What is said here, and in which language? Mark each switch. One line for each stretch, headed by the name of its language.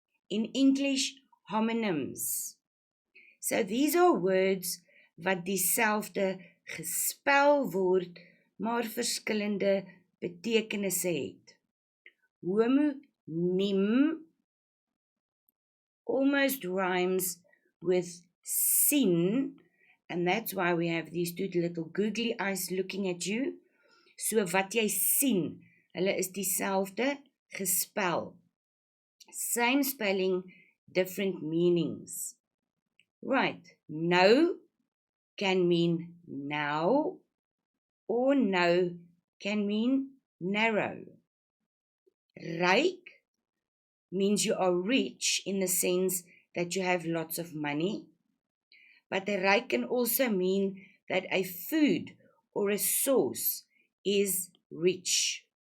English: In English, homonyms. So these are words
Afrikaans: wat dieselfde gespel word, maar verskillende betekenisse het.
English: Homoniem almost rhymes with sien, and that's why we have these 2 little googly eyes looking at you.
Afrikaans: So wat jy sien, hulle is dieselfde gespel.
English: Same spelling, different meanings. Right, no can mean now, or no can mean narrow. Ryk means you are rich in the sense that you have lots of money, but a ryk can also mean that a food or a sauce is rich.